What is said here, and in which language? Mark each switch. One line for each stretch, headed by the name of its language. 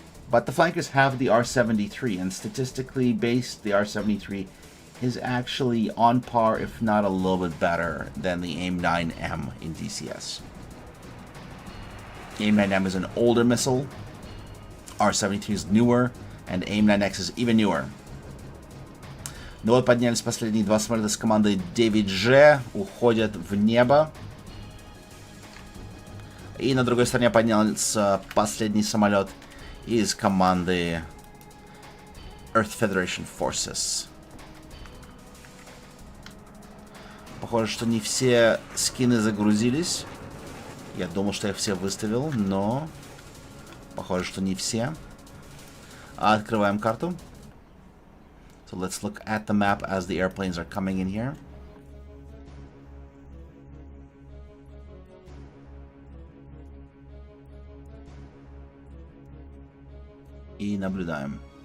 English: But the flankers have the R-73, and statistically based, the R-73 is actually on par, if not a little bit better, than the AIM-9M in DCS. AIM-9M is an older missile, R-73 is newer, and AIM-9X is even newer.
Russian: Ну вот поднялись последние 2 самолета с командой 9G, уходят в небо. И на другой стороне поднялся последний самолет из команды Earth Federation Forces. Похоже, что не все скины загрузились. Я думал, что я все выставил, но похоже, что не все. Открываем карту.
English: So let's look at the map as the airplanes are coming in here.
Russian: I nablюдаем.